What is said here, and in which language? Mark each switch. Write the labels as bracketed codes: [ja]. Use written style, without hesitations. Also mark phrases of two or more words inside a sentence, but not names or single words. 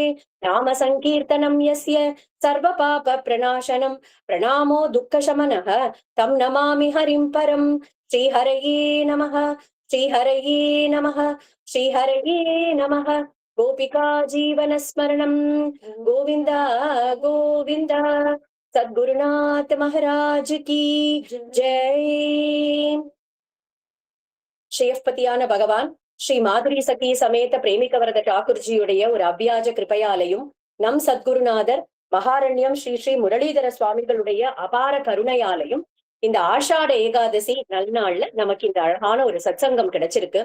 [sa] नाम संकीर्तनं यस्य सर्वपापप्रणाशनं प्रणामो दुःखशमनः तं नमामि हरिं परं। श्रीहरये नमः, श्रीहरये नमः, श्रीहरये नमः। गोपिका जीवन स्मरणं गोविंद गोविंद। [hi] सद्गुरुनाथ महाराज की जय। [ta] ஸ்ரீயப்பதியான பகவான் ஸ்ரீ மாதுரி சகி சமேத பிரேமிகவரத டாக்குர்ஜியுடைய ஒரு அவ்வியாஜ கிருபையாலையும் நம் சத்குருநாதர் மகாரண்யம் ஸ்ரீ ஸ்ரீ முரளிதர சுவாமிகளுடைய அபார கருணையாலையும் இந்த ஆஷாட ஏகாதசி நல்நாள்ல நமக்கு இந்த அழகான ஒரு சத்சங்கம் கிடைச்சிருக்கு.